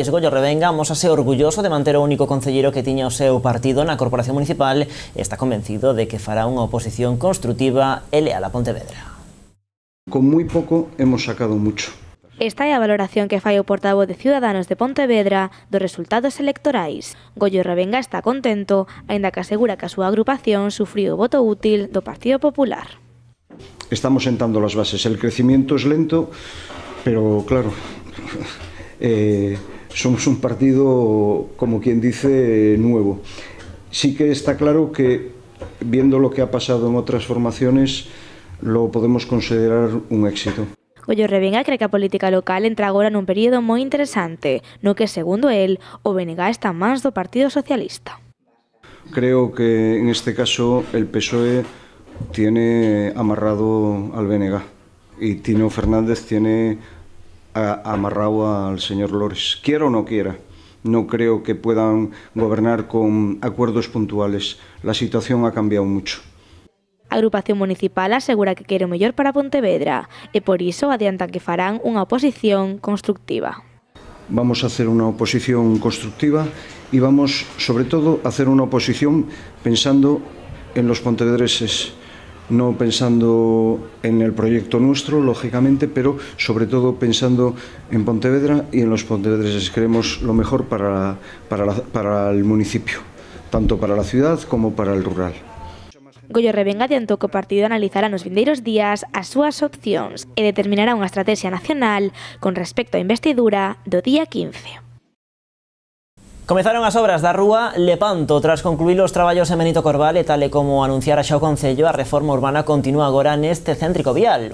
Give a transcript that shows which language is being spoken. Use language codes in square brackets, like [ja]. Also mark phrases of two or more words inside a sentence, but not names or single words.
[gl] Goyo Revenga mósase orgulloso de manter o único concelleiro que tiña o seu partido na Corporación Municipal e está convencido de que fará unha oposición construtiva e leal a Pontevedra. Con moi pouco [es] hemos sacado mucho. [gl] Esta é a valoración que fai o portavoz de Ciudadanos de Pontevedra dos resultados electorais. Goyo Revenga está contento, aínda que asegura que a súa agrupación sufriu o voto útil do Partido Popular. [es] Estamos sentando las bases. El crecimiento es lento, pero claro, somos un partido, como quien dice, nuevo. Sí que está claro que, viendo lo que ha pasado en otras formaciones, lo podemos considerar un éxito. [gl] Goyo Revenga cree que a política local entra agora nun período moi interesante, no que, segundo el, o BNG está máis do Partido Socialista. [es] Creo que, en este caso, el PSOE tiene amarrado al BNG y Tino Fernández tiene amarrado al señor Lores. Quiera o no quiera, no creo que puedan gobernar con acuerdos puntuales. La situación ha cambiado mucho. [gl] A agrupación municipal asegura que quere o mellor para Pontevedra e por iso adiantan que farán unha oposición constructiva. [es] vamos a hacer una oposición constructiva y vamos, sobre todo, a hacer una oposición pensando en los pontevedreses, no pensando en el proyecto nuestro, lógicamente, pero sobre todo pensando en Pontevedra y en los pontevedreses. Queremos lo mejor para el municipio, tanto para la ciudad como para el rural. [gl] Goyo Revenga adiantou que o partido analizará nos vindeiros días as súas opcións e determinará unha estrategia nacional con respecto á investidura do día 15. Comezaron as obras da rúa Lepanto tras concluir os traballos en Benito Corval e tal e como anunciara xa o Concello, a reforma urbana continúa agora neste céntrico vial.